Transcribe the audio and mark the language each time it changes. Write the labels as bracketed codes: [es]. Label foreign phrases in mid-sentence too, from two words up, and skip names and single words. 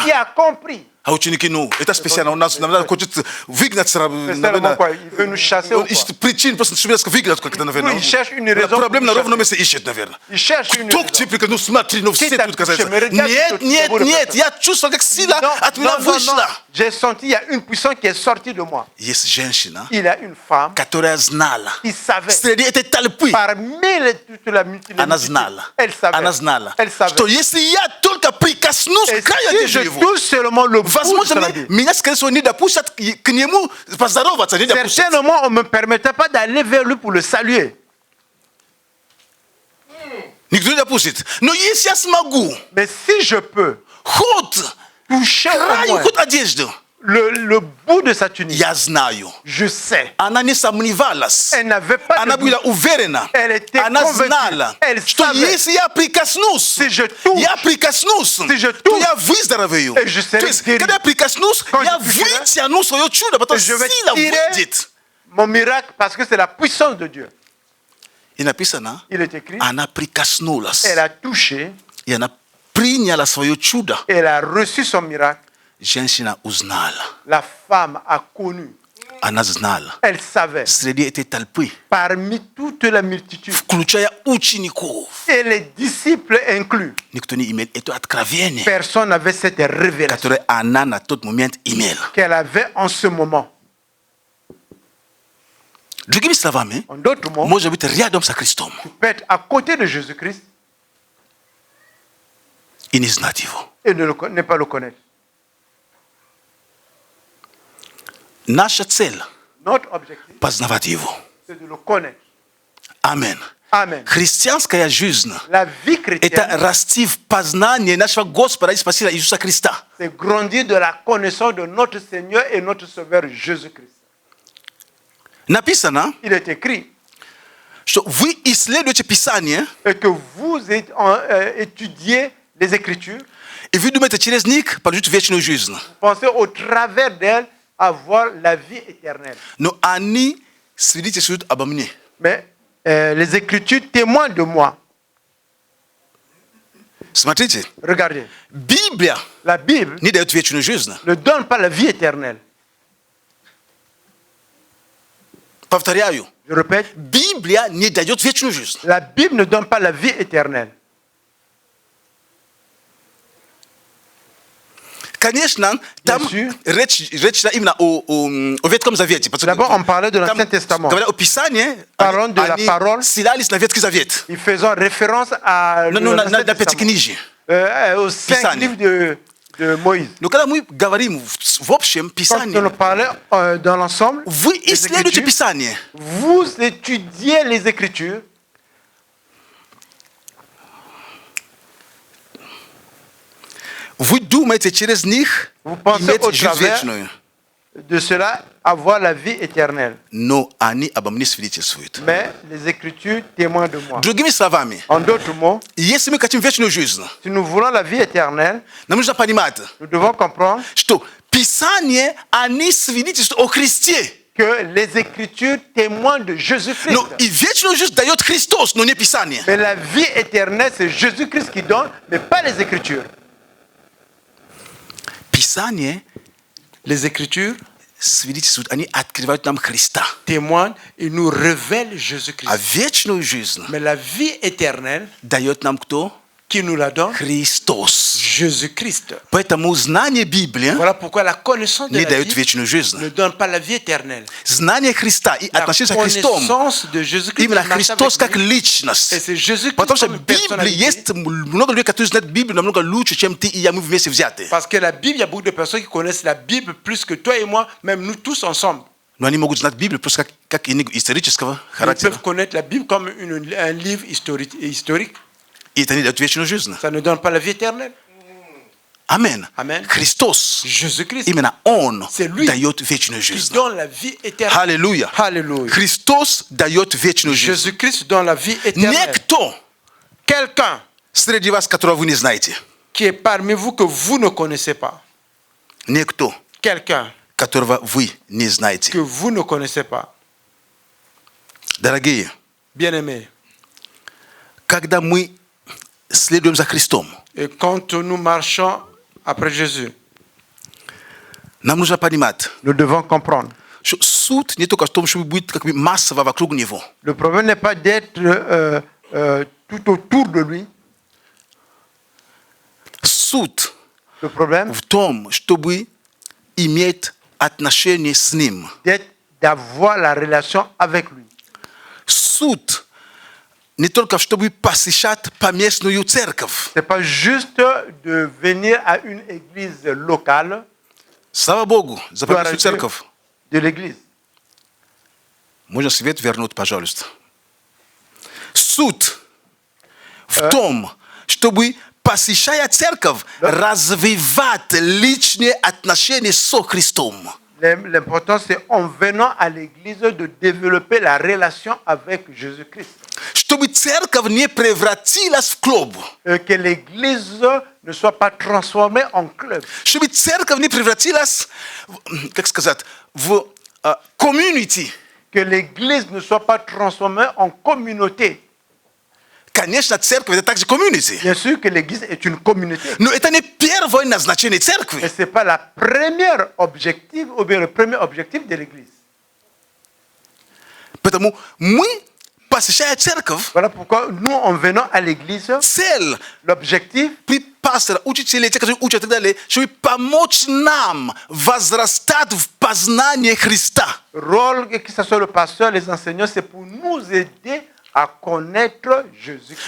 [ru] А ученики, ну, это специально. Он нас хочет выгнать. Причин просто, чтобы нас выгнать как-то, наверное. Проблема на ровном месте ищет, наверное. Кто к тебе прикажет? Ну, смотри, ну, все тут касаются. Нет, нет, нет. Я чувствовал, как сила от меня вышла. [fr] J'ai senti, il y a une puissance qui est sortie de moi. [ru] Есть женщина, [fr] il y a une femme, [ru] которая знала. [fr] Qui savait. [ru] Среди этой толпы. [fr] Parmi toute la multitude. [ru] Она знала. [fr] Elle savait. [ru] Она знала. [fr] Elle savait. [ru] Что если я только прикоснусь к краю одежды его, возможно, меня, скорее всего, не допустят к нему поздороваться. [fr] Certainement, on ne me permettait pas d'aller vers lui pour le saluer. [ru] Никто не допустит. Но если я смогу, [fr] mais si je peux, [ru] хоть [fr] toucher [ru] хоть одежду, [fr] le bout de sa tunique, [ru] я знаю. [fr] Je sais. [ru] Она не сомневалась. [fr] Elle n'avait pas [ru] она [fr] de [ru] была уверена. [fr] Elle était [ru] она [fr] convaincue. [ru] знала, [fr] Elle [ru] что [fr] savait. [ru] если я прикоснусь, [fr] si je touche, [ru] я прикоснусь, [fr] si je touche, [ru] то я выздоровею. [fr] et je serai [ru] То есть, [fr] guéri. [ru] когда я прикоснусь, я вытяну свое чудо, потому что сила выйдет. [fr] Mon miracle, parce que c'est la puissance de Dieu. [ru] И написано, [fr] il est écrit, [ru] она прикоснулась. [fr] Elle a touché, [ru] и она приняла свое чудо. [fr] Elle a reçu son miracle. [ru] Женщина узнала. [fr] La femme a connu. [ru] Она знала. [fr] Elle savait. [ru] Среди этой толпы. [fr] Parmi toute la multitude. [ru] Включая учеников. [fr] Et les disciples inclus. [ru] Никто не имел это откровение. [fr] Personne n'avait cette révélation. [ru] Которое она на тот момент имела. [fr] Qu'elle avait en ce moment. [ru] Другими словами, [fr] en d'autres mots, [ru] может быть рядом со Христом. [fr] Tu peux être à côté de Jésus-Christ. [ru] И не знать его. [fr] Et ne pas le connaître. [ru] Наша цель – познавать Его. Аминь. Христианская жизнь – это расти в познании нашего Господа и Спасителя Иисуса Христа. [fr] C'est grandir de la connaissance de notre Seigneur et notre Sauveur Jésus-Christ. [ru] Написано, [fr] il est écrit, [ru] что вы исследуете Писание, [fr] et que vous étudiez les Écritures, [ru] и вы думаете через них получить вечную жизнь. [fr] Pensez au travers d'elles avoir la vie éternelle. [ru] Но они свидетельствуют обо мне. [fr] Mais les Écritures témoignent de moi. [ru] Смотрите. [fr] Regardez. [ru] Библия [fr] la Bible [ru] не дает вечную жизнь. [fr] Ne donne pas la vie éternelle. [ru] Повторяю. [fr] Je répète. [ru] Библия Biblia nie dает вечную жизнь. [fr] La Bible ne donne pas la vie éternelle. [ru] Конечно, там речь именно о Ветхом Завете. [fr] D'abord, on parlait de l'Ancien Testament. [ru] Говоря о Писании, [fr] Parlons de la parole. [ru] ссылались на Ветхий Завет. [fr] Ils faisaient référence à [ru] На Пятикнижие. [fr] aux 5 livres de Moïse. [ru] Но когда мы говорим в общем Писании, [fr] Quand on parlait dans l'ensemble, [ru] вы исследуете Писание. [fr] Vous étudiez les Écritures. [ru] Вы думаете через них иметь жизнь вечную. [fr] De cela, avoir la vie éternelle. [ru] Но они обо мне свидетельствуют. [fr] Mais les Écritures témoignent de moi. [ru] Другими словами, [fr] En d'autres mots, [ru] если мы хотим вечную жизнь, [fr] si nous voulons la vie éternelle, [ru] нам нужно понимать, [fr] nous devons comprendre [ru] что Писание, они свидетельствуют о Христе. [fr] que les Écritures témoignent de Jésus-Christ. [ru] Но и вечную жизнь дает Христос, но не Писание. [fr] Mais la vie éternelle, c'est Jésus-Christ qui donne, mais pas les Écritures. [ru] Писание, [fr] Les Écritures [ru] свидетельствуют, они открывают нам Христа. [fr] témoignent et nous révèlent Jésus-Christ. [ru] А вечную жизнь [fr] Mais la vie éternelle, [ru] дает нам кто? [fr] qui nous la donne? [ru] Христос. [fr] Jésus-Christ. [ru] Поэтому знание Библии [fr] Voilà pourquoi la connaissance de [ru] не [fr] la [ru] дает [fr] Bible [ru] вечную жизнь. [fr] ne donne pas la vie éternelle. [ru] Знание Христа и [fr] La [ru] отношение с Христом, [fr] connaissance de Jésus-Christ, [ru] именно [fr] marche [ru] Христос [fr] avec [ru] как [fr] lui. [ru] личность. [fr] Et c'est Jésus-Christ [ru] Потому что [fr] comme [ru] в Библии [fr] personnalité. [ru] есть много людей, которые знают Библию намного лучше, чем ты и я, мы вместе взятые. [fr] Parce que la Bible, il y a beaucoup de personnes qui connaissent la Bible plus que toi et moi, même nous tous ensemble. [ru] Но они могут знать Библию просто как книгу исторического [fr] Ils [ru] характера. [fr] peuvent connaître la Bible comme un livre historique. [ru] И это не дает вечную жизнь. [fr] Ça ne donne pas la vie éternelle. [ru] Амен. [fr] Amen. [ru] Христос, [fr] Jésus-Christ [ru] именно Он [fr] C'est lui [ru] дает вечную [fr] qui [ru] жизнь. [fr] donne la vie éternelle. [ru] Аллилуйя. [fr] Alléluia. [ru] Христос дает вечную жизнь. [fr] Jésus-Christ donne la vie éternelle. [ru] Некто [fr] Quelqu'un [ru] среди вас, которого вы не знаете. [fr] qui est parmi vous que vous ne connaissez pas. [ru] Некто, [fr] Quelqu'un [ru] которого вы не знаете. [fr] que vous ne connaissez pas. [ru] Дорогие, [fr] Bien-aimés. [ru] когда мы следуем за Христом, [fr] Et quand nous marchons après Jésus, [ru] нам нужно понимать, [fr] nous devons comprendre. [ru] что суд не только в том, чтобы быть как бы массово вокруг него. [fr] Le problème n'est pas d'être tout autour de lui. [ru] Суд [fr] Le problème, [ru] в том, чтобы иметь отношение с Ним. [fr] d'avoir la relation avec lui. [ru] Суд не только чтобы посещать поместную церковь. [fr] Ce n'est pas juste de venir à une église locale [ru] Слава Богу за поместную церковь. [fr] de l'église. [ru] Можно свет вернуть, пожалуйста. Суд в том, чтобы, посещая церковь, развивать личные отношения со Христом. [fr] L'important, c'est en venant à l'église de développer la relation avec Jésus-Christ. [ru] Чтобы церковь не превратилась в клуб. [fr] Que l'église ne soit pas transformée en club. [ru] Чтобы церковь не превратилась, как сказать, в community. [fr] Que l'église ne soit pas transformée en communauté. [ru] Конечно, церковь это также community. [fr] Bien sûr que l'église est une communauté. [ru] Но это не первое назначение церкви. [fr] Mais ce n'est pas la première objectif, ou bien le premier objectif de l'église. [ru] Поэтому мы, посещая церковь, [fr] Voilà pourquoi nous, en venant à l'église, [ru] цель [fr] l'objectif, [ru] при пастора, учителей, те, которые учат и так далее, чтобы помочь нам возрастать в познании Христа. [fr] rôle, que ce soit le pasteur, les enseignants, c'est pour nous aider à connaître Jésus-Christ.